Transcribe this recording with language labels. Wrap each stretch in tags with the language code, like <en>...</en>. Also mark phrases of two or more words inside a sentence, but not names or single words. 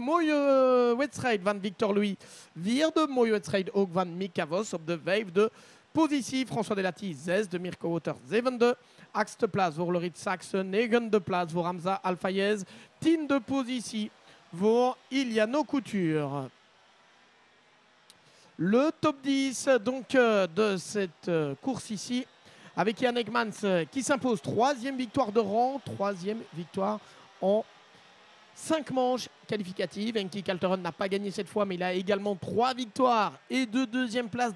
<nl>Mooie wedstrijd van Victor Louis. 4e mooie wedstrijd ook van Mika Vos op de 5e positie. François Delati 6e, Mirko Wouters 7e. 8e plaats voor Lorit Sachs, 9e plaats voor Hamza Al-Fayez, 10e positie voor Iliano Couture.</nl> <fr>Le top 10 donc de cette course ici avec Yann Ekmans qui s'impose 3e victoire de rang, 3e victoire en 5 manches qualificatives. Henki Kalteren n'a pas gagné cette fois, mais il a également 3 victoires et 2 deuxième places.</fr>